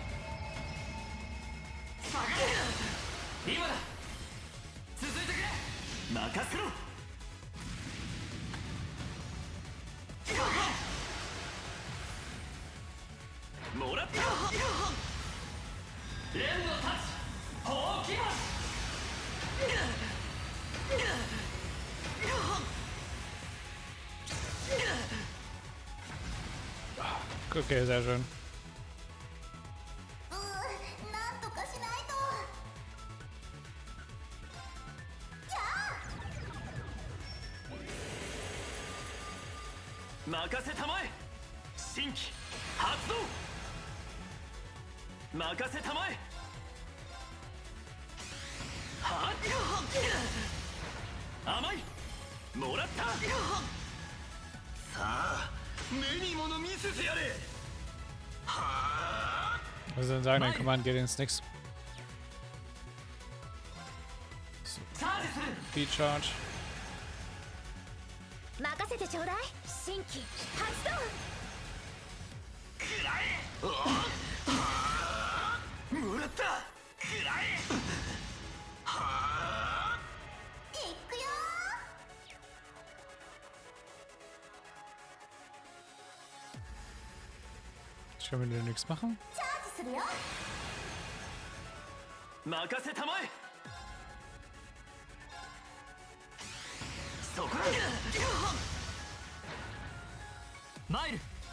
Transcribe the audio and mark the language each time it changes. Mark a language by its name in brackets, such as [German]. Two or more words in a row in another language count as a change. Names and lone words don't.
[Japanese] 今だ。続いてくれ。任せろ。もらった。連のタッチ。ほうきます。 [German] Okay, sehr schön. [Japanese] なんとかしないと。任せたまえ。新規発動。任せたまえ。はっ。甘い。もらった。さあ、目に物見せてやれ。はあ。 [German] Was soll denn sagen, dein Command geht ins Nix. [English] So. Speed Charge. [Japanese] 任せてちょうだい。新規発動。くらえ。もらった。くらえ。はあ。いくよ [German] Ich kann mit dir nichts machen. [Japanese] ー。チャージするよ。任せたまえ。そこだ。参る。